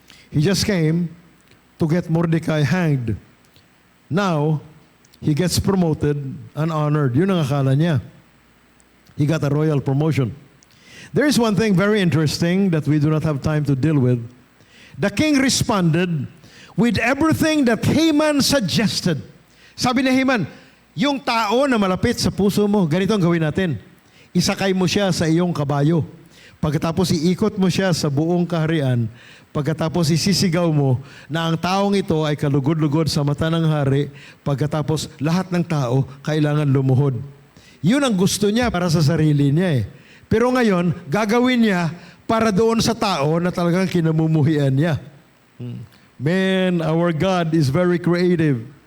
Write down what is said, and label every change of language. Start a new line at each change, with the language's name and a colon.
English: He just came to get Mordecai hanged. Now, he gets promoted and honored.
Filipino: Yun ang akala niya.
English: He got a royal promotion. There is one thing very interesting that we do not have time to deal with. The king responded with everything that Haman suggested.
Filipino: Sabi ni Haman, yung tao na malapit sa puso mo, ganito ang gawin natin. Isakay mo siya sa iyong kabayo. Pagkatapos iikot mo siya sa buong kaharian, pagkatapos isisigaw mo na ang taong ito ay kalugod-lugod sa mata ng hari, pagkatapos lahat ng tao kailangan lumuhod. Yun ang gusto niya para sa sarili niya Pero ngayon, gagawin niya para doon sa tao na talagang kinamumuhian niya.
English: Man, our God is very creative.